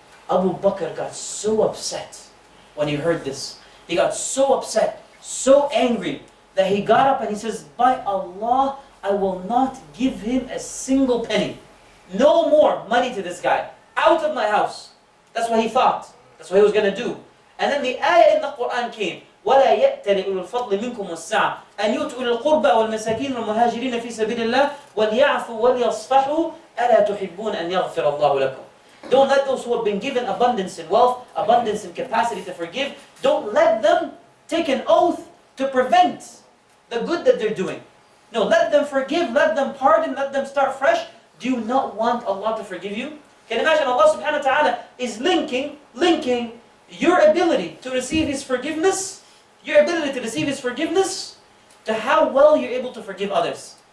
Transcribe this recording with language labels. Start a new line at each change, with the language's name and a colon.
English: Abu Bakr got so upset when he heard this. He got so upset, so angry, that he got up and he says, by Allah, I will not give him a single penny. No more money to this guy. Out of my house. That's what he thought. That's what he was going to do. And then the ayah in the Quran came,
Arabic: وَلَا يَأْتَلِ أُولُو الْفَضْلِ مِنْكُمْ وَالسَّعَةِ أَنْ يُؤْتُوا إِلَى الْقُرْبَى وَالْمَسَاكِينِ وَالْمُهَاجِرِينَ فِي سَبِيلِ اللَّهِ وَلْيَعْفُوا وَلْيَصْفَحُوا أَلَا تُحِبُّونَ أَنْ يَغْفِرَ اللَّهُ لَكُمْ.
English: Don't let those who have been given abundance in wealth, abundance in capacity to forgive, don't let them take an oath to prevent the good that they're doing. No, let them forgive, let them pardon, let them start fresh. Do you not want Allah to forgive you? Can you imagine Allah subhanahu wa ta'ala is linking your ability to receive His forgiveness, to how well you're able to forgive others.